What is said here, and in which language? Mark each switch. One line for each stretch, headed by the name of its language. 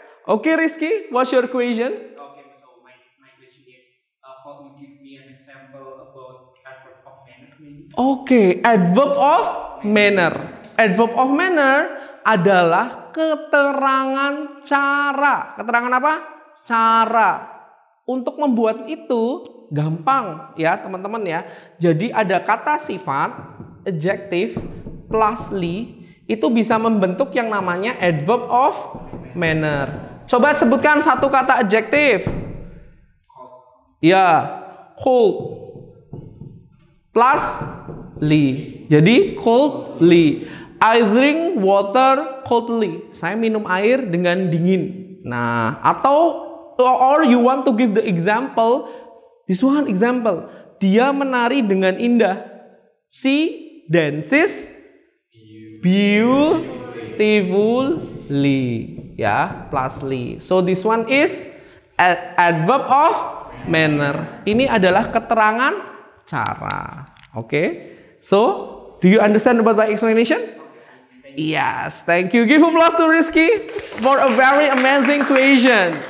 English: Oke, Rizky, what's your question? Okay, so my question is, could you give me an example about adverb of manner, maybe? Oke, adverb of manner.
Indonesian: Adverb of manner adalah keterangan cara. Keterangan apa? Cara. Untuk membuat itu gampang ya teman-teman ya. Jadi ada kata sifat, adjective, plus li, itu bisa membentuk yang namanya adverb of manner. Coba sebutkan satu kata adjective. Ya, cold. Plus coldly.
English: Jadi coldly. I drink water coldly.
Indonesian: Saya minum air dengan dingin. Nah, atau
English: or you want to give the example. This one example.
Indonesian: Dia menari dengan indah.
English: She dances beautifully. Ya, plus ly. So this one is adverb of manner.
Indonesian: Ini adalah keterangan cara.
English: Okay. So, do you understand about my explanation? Yes, thank you. Give applause to Rizky for a very amazing question.